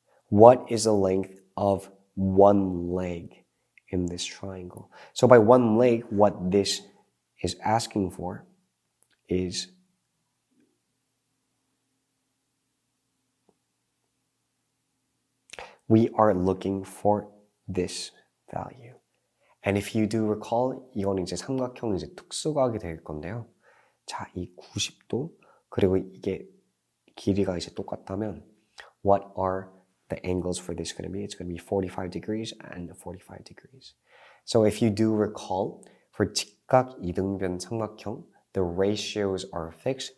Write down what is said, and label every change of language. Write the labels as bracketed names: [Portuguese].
[English] What is the length of one leg in this triangle? So by one leg, what this is asking for is we are looking for this value. And if you do recall, [Korean] 이건 이제 삼각형 이제 특수각이 될 건데요. 자, 이 90도 그리고 이게 길이가 이제 똑같다면 [English] what are the angles for this going to be? It's going to be 45 degrees and 45 degrees. So if you do recall, for 직각 이등변 삼각형, the ratios are fixed.